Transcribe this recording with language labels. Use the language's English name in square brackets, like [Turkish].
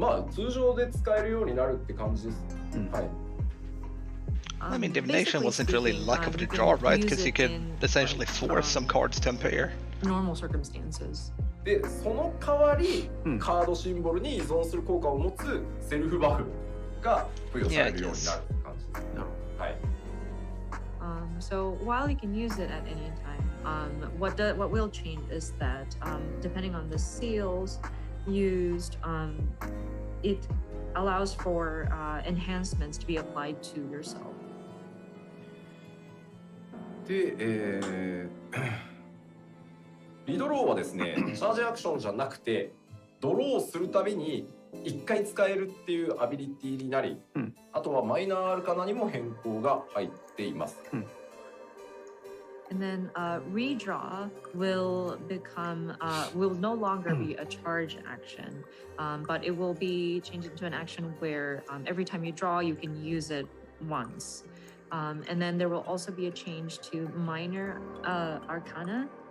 [Japanese] 通常で使えるようになるって感じです。はい。 [English] I mean, divination wasn't really luck of the draw, right? Because you could essentially force some cards to appear. Normal circumstances. [Japanese] で、その代わり、カードシンボルに依存する効果を持つセルフバフが付与されるようになるって感じです。はい。 [English] So while you can use it at any time, what will change is that depending on the seals used, it allows for enhancements to be applied to yourself. [Japanese] で、リドローはですね、チャージアクションじゃなくて、ドローするたびに1回使えるっていうアビリティになり、あとはマイナーアルカナにも変更が入っています。 [English] And then redraw will become will no longer be a charge action, but it will be changed into an action where every time you draw, you can use it once. And then there will also be a change to minor arcana.